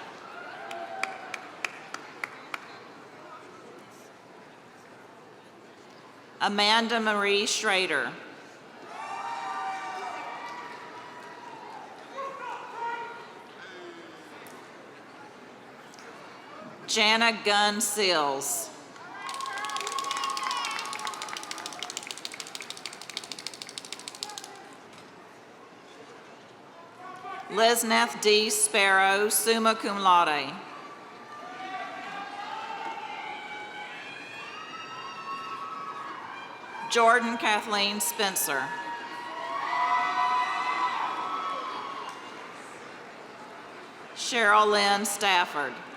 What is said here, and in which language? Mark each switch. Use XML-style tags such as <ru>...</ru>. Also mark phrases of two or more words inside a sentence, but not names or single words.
<en>Amanda Marie Schrader. Jana Gunn Sills. Lisnath D.</en> <la>Sparrow, summa cum laude.</la> <en>Jordan Kathleen Spencer. Cheryl Lynn Stafford.</en>